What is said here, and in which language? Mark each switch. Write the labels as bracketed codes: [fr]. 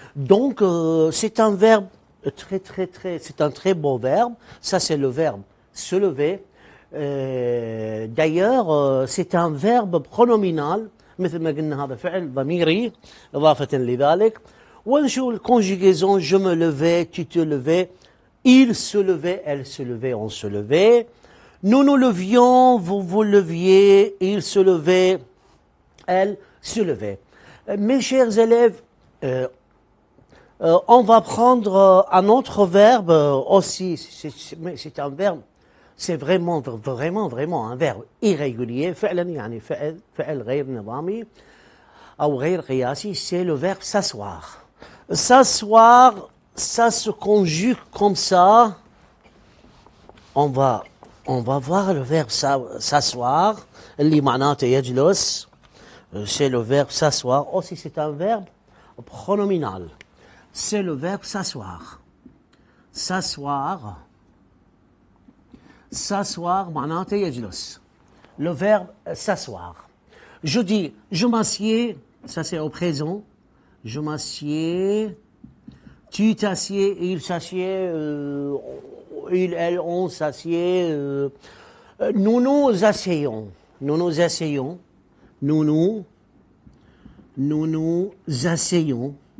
[fr] Donc, c'est un verbe c'est un très beau verbe. Ça, c'est le verbe se lever. D'ailleurs, c'est un verbe pronominal. [ar] مثل ما قلنا هذا فعل ضميري إضافة لذلك. ونشوف [fr] الconjugaison je me levais, tu te levais, il se levait, elle se levait, on se levait. Nous nous levions, vous vous leviez, il se levait, elle se levait. Mes chers élèves, on va prendre un autre verbe aussi. C'est un verbe, c'est vraiment un verbe irrégulier. [ar] فعلا يعني فعل غير نظامي أو غير قياسي. [fr] C'est le verbe s'asseoir. S'asseoir, ça se conjugue comme ça. On va voir le verbe s'asseoir. [ar] اللي معناته يجلس. [fr] C'est le verbe s'asseoir. Aussi, c'est un verbe pronominal. C'est le verbe s'asseoir. S'asseoir. [ar] S'asseoir, معناته يجلس. [fr] Le verbe s'asseoir. Je dis, je m'assieds, ça c'est au présent. Je m'assieds. Tu t'assieds, il s'assied, il, elle, on s'assied. Nous nous asseyons. Nous nous asseyons. Nous nous asseyons.